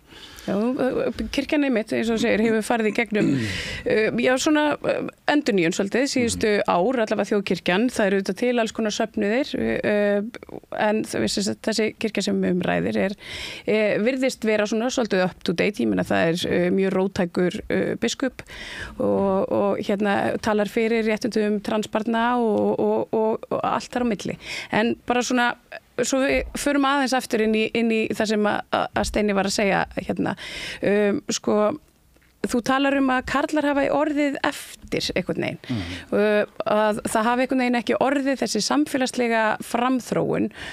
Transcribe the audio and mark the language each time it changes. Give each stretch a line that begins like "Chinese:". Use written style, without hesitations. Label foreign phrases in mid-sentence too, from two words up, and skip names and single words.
Icelandic: Já, kirkjan einmitt, eins og segir, hefur farið í gegnum svona endurnýjun svolítið síðustu ár, allavega þjóðkirkjan, það eru auðvitað til alls konar söfnuðir en þessi kirkja sem ræðir virðist vera svona svolítið
English: up to date,
Icelandic: ég meina það mjög róttækur biskup og talar fyrir réttundum transbarna og allt þar á milli. En bara svona, svo við förum aðeins aftur inn í það sem að Steini var að segja sko, þú talar að karlar hafa orðið eftir einhvern veginn, að það hafi einhvern veginn ekki orðið þessi samfélagslega framþróun.